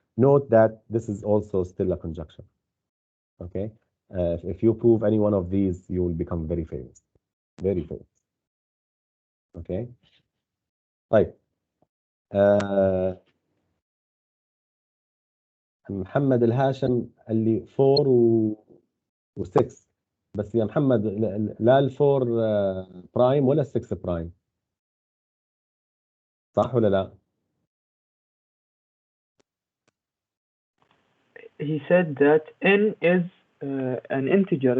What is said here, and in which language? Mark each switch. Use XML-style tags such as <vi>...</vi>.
<en>Note that this is also still a conjunction. Okay, if you prove any one of these, you will become very famous, very famous. Okay.</en> <ar>طيب محمد الهاشم قال لي 4 و6 بس يا محمد لا ال4 برايم ولا ال6 برايم صح ولا لا؟</ar> <en>He said that n is an integer.</en>